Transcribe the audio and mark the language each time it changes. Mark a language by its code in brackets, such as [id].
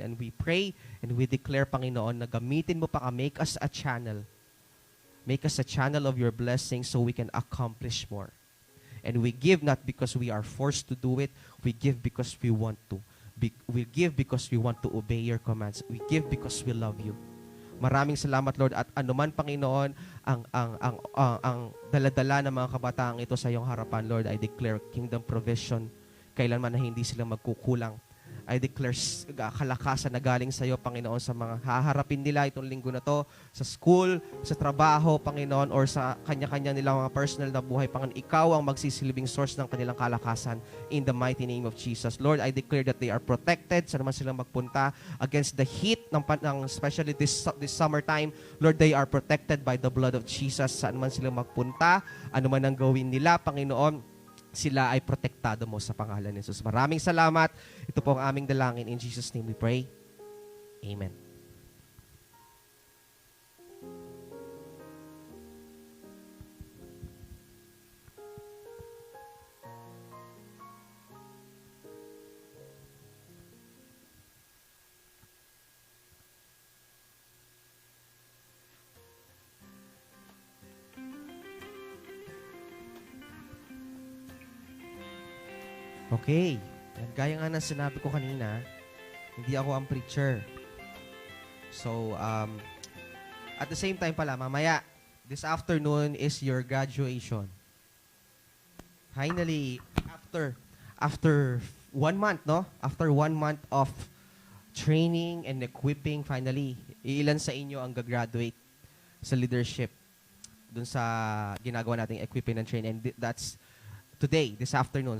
[en] And we pray and we declare, Panginoon, [tl] na gamitin mo pa ka, [en] make us a channel. Make us a channel of your blessing so we can accomplish more. And we give not because we are forced to do it. We give because we want to. We give because we want to obey your commands. We give because we love you. [tl] Maraming salamat, Lord, at anuman, Panginoon, ang daladala ng mga kabataang ito sa iyong harapan, Lord, [en] I declare kingdom provision, [tl] kailanman na hindi sila magkukulang. [en] I declare [tl] kalakasan na galing sa iyo, Panginoon, sa mga haharapin nila itong linggo na to, sa school, sa trabaho, Panginoon, or sa kanya-kanya nilang mga personal na buhay, Panginoon. Ikaw ang magsisilbing source ng kanilang kalakasan [en] in the mighty name of Jesus. Lord, I declare that they are protected [tl] sa naman silang magpunta [en] against the heat, especially this summertime. Lord, they are protected by the blood of Jesus. [tl] Saan man silang magpunta, ano man ang gawin nila, Panginoon, sila ay protektado mo sa pangalan ni Jesus. Maraming salamat. Ito po ang aming dalangin. [en] In Jesus' name we pray. Amen. [tl] Okay. Gaya nga ng sinabi ko kanina, hindi ako ang preacher. [en] So, at the same time [tl] pala, mamaya, [en] this afternoon is your graduation. Finally, after 1 month, no? After 1 month of training and equipping, finally, [tl] ilan sa inyo ang gagraduate sa leadership dun sa ginagawa nating [en] equipping and training. And that's today, this afternoon.